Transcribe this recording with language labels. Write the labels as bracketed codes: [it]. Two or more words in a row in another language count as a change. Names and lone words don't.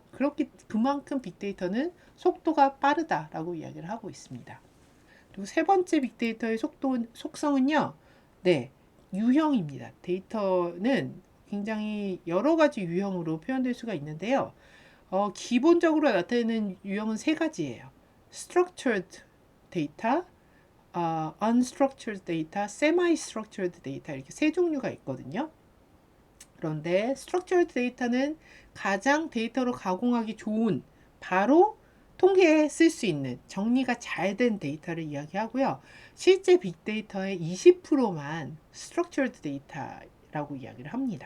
[ko] 그만큼 빅데이터는 속도가 빠르다라고 이야기를 하고 있습니다. 그리고 세 번째 빅데이터의 속성은요, 네, 유형입니다. 데이터는 굉장히 여러 가지 유형으로 표현될 수가 있는데요. 기본적으로 나타내는 유형은 세 가지예요. [en] Structured data, Unstructured data, Semi-structured data, [ko] 이렇게 세 종류가 있거든요. 그런데 [en] Structured data [ko] 는 가장 데이터로 가공하기 좋은, 바로 통계에 쓸 수 있는 정리가 잘 된 데이터를 이야기하고요. 실제 빅데이터의 20%만 [en] Structured data [ko] 라고 이야기를 합니다.